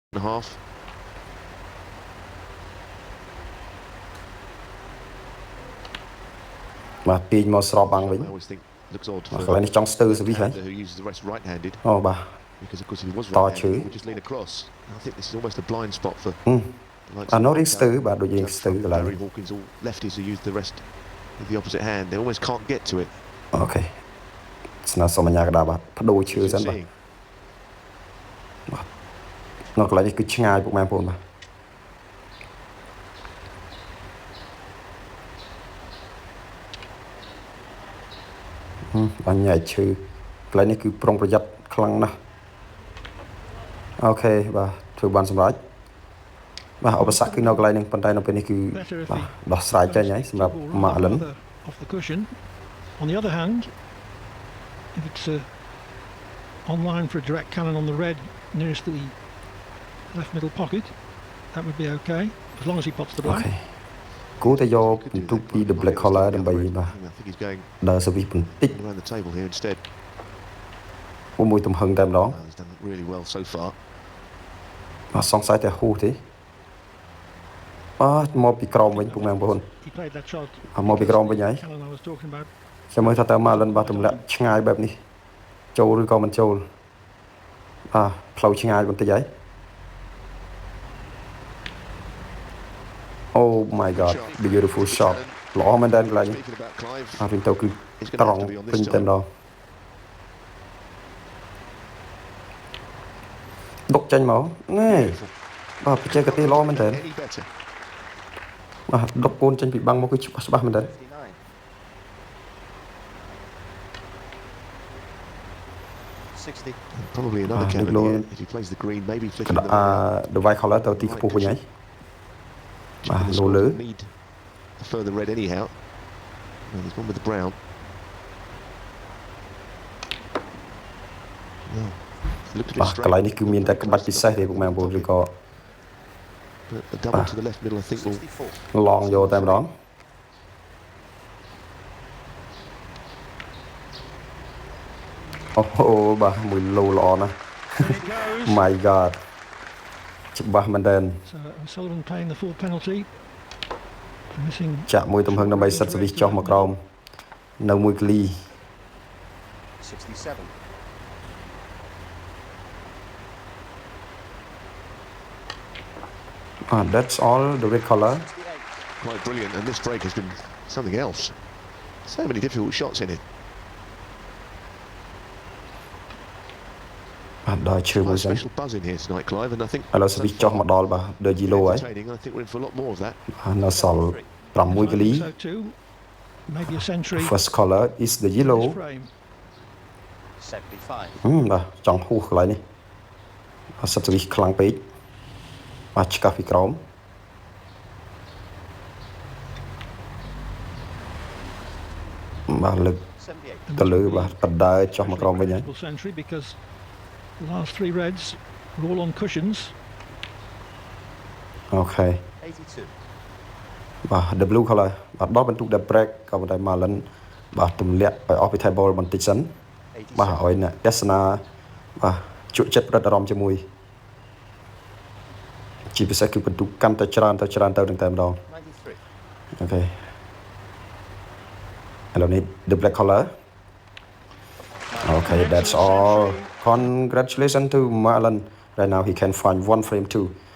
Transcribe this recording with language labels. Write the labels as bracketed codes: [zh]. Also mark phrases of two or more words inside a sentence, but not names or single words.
[en] and a half. [km] បាទទាញមកស្របបាំងវិញ [en] I always think looks odd [km] បាទ [en] for [km] កន្លែងនេះចង់ស្ទើរសវិសហើយ [en] who uses the rest right-handed [km] អូបាទ [en] because of course if he was Tỏ right-handed chữ. he would just lean across. I think this is almost a blind spot for [km] អានោះរៀងស្ទើរបាទដូចយើងស្ទើរកន្លែង [en] Barry Hawkins, all lefties who use the rest with the opposite hand. They almost can't get to it. [km] អូខេស្នើសុំអាជ្ញាកណ្ដាលបាទបដូរឈើសិនបាទ [en] Seeing. [km] នៅកន្លែងនេះគឺឆ្ងាយពុកម៉ែបងប្អូនបាទបាញ់ញ៉ៃឈើកន្លែងនេះគឺប្រុងប្រយ័ត្នខ្លាំងណាស់អូខេបាទធ្វើបានសម្រេចបាទឧបសគ្គគឺនៅកន្លែងនេះប៉ុន្តែនៅពេលនេះគឺបាទដោះស្រាយចេញហើយសម្រាប់ Marlon [en] off the cushion. On the other hand, if it's on line for a direct cannon on the red nearest the left middle pocket, that would be okay as long as he pots the [km] អូ [en] black. [km] ខេគួរតែយកពិន្ទុពី [en] the black collar [km] ដើម្បីបាទ [en] I think he's going [km] ដើរសវិសបន្តិច [en] around the table here instead. [km] មួយទំហឹងតែម្ដង [en] He's done really well so far. [km] បាទសង្ស័យតែហ៊ូទេបាទមកពីក្រោមវិញពុកម៉ែបងប្អូន [en] He played that shot. [km] មកពីក្រោមវិញហើយ [en] Cannon I was talking about. [km] ចាំមើលថាតើ Marlon បាទទម្លាក់ឆ្ងាយបែបនេះចូលឬក៏មិនចូលបាទផ្លូវឆ្ងាយបន្តិចហើយ [en] Oh my god beautiful shot [km] ល្អមែនតើកន្លែងនេះ [en] Speaking about Clive, [km] បាទវិញទៅគឺ [en] he's [km] ត្រ [en] going to [km] ង់ [en] have to be on [km] ពេញ [en] this [km] តែម្ដ [en] time. [km] ងដុកចេញមកណែបាទបច្ចេកទេសល្អមែនតើ [en] Any better? [km] បាទដុកកូនចេញពីបាំងមកគឺច្បាស់មែនតើ [en] 60. Probably another Ah, cannon Nick here. Lowe. If he plays the green, maybe [km] ក [en] flicking [km] ណ្ដា [en] the the white collar [km] ទៅទីខ្ពស់វិញហើយ [en] checking the Low score Lou. will need the further red anyhow. And he's gone with the brown. No, looked a [km] បា [en] bit [km] ទកន្លែង [en] straight. [km] នេះគឺមានតែក្បាច់ពិសេសទេពុកម៉ែបងប្អូនឬក៏ [en] But a double to the left middle, I think, will 64. [km] ឡងយកតែម្ដងអូហូបាទមួយលោល្អណាស់ [en] There it goes. My god [km] ច្បាស់មែនតើ [en] So Sullivan paying the full penalty for missing. [km] ចាក់មួយទំហឹងដើម្បីសិតសវិសចុះមកក្រោមនៅមួយកលី [en] 67. That's all the red color 68. quite brilliant. And this break has been something else. So many difficult shots in it. [km] បាទដល់ឈើមួយ [en] Quite a [km] សិន [en] special buzz in here tonight, Clive, and I think [km] ឥឡូវសវិសចុះមកដល់បាទ [en] The Yellow [km] ហើយ [en] entertaining. I think we're in for a lot more of that. [km] បាទនៅសល់6កលី [en] So too, maybe a century. First color is the yellow This frame. 75. [km] បាទចង់ហួសកន្លែងនេះបាទសិតសវិសខ្លាំងពេកបាទឆ្កាស់ពីក្រោមបាទលើក [en] 78. [km] ទៅលើបាទបដើចុះមកក្រោមវិញហើយ [en] Possible century because the last three reds were all on cushions. [km] អូខេ [en] 82. [km] បាទ [en] the blue color [km] បាទដល់បន្ទុក [en] the break [km] ក៏ប៉ុន្តែ Marlon បាទទម្លាក់ឲ្យអស់ពី table បន្តិចសិនបាទ [en] 87. [km] ឲ្យអ្នកទស្សនាបាទជក់ចិត្តប្រឌិតអារម្មណ៍ជាមួយជាពិសេសគឺបន្ទុកកាន់តែច្រើនទៅនឹងតែម្ដង [en] 93. [km] អូខេឥឡូវនេះ [en] the black color Okay, that's all. Congratulations to Marlon. Right now he can find one frame too.